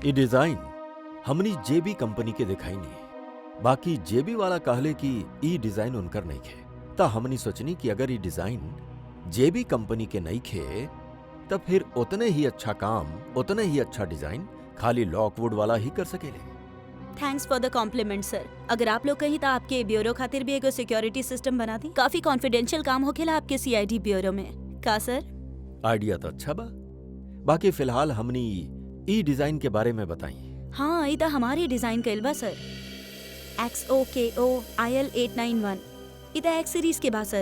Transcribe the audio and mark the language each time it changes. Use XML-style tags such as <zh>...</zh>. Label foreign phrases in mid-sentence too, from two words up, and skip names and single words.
<bho>ये डिजाइन हमनी जेबी कंपनी के दिखाई नहीं। बाकी जेबी वाला कहले कि ई डिजाइन उनकर नहीं खे। ता हमनी सोचनी कि अगर ये डिजाइन जेबी कंपनी के नहीं खे तब फिर उतने ही अच्छा काम, उतने ही अच्छा डिजाइन खाली लॉकवुड वाला ही कर सकेले।</bho> <en>thanks for the compliment sir.</en> <bho>अगर आप लोग कहीं तो आपके ब्यूरो खातिर भी एगो सिक्योरिटी सिस्टम बना दी। काफी कॉन्फिडेंशियल काम होखेला आपके सीआईडी ब्यूरो में का सर? आइडिया तो अच्छा बा। बाकी फिलहाल हमनी ई डिजाइन के बारे में बताई। हाँ, इधर हमारी डिजाइन कइल बा सर। XOKO IL 891 इधर</bho> <en>X series</en> <bho>के बा सर।</bho>